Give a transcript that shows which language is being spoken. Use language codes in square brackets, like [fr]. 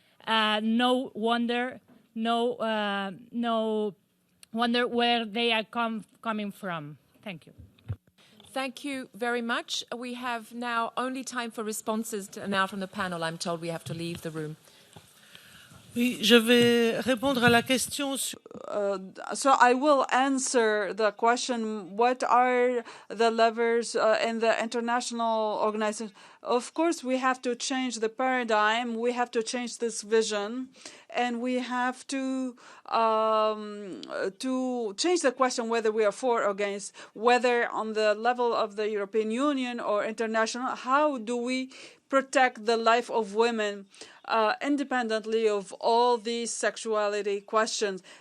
[en] No wonder where they are coming from. Thank you. Thank you very much. We have now only time for responses now from the panel. I'm told we have to leave the room. [fr] Oui, je vais répondre à la question. [en] So I will answer the question, what are the levers in the international organization? Of course, we have to change the paradigm, we have to change this vision, and we have to change the question whether we are for or against, whether on the level of the European Union or international, how do we protect the life of women independently of all these sexuality questions.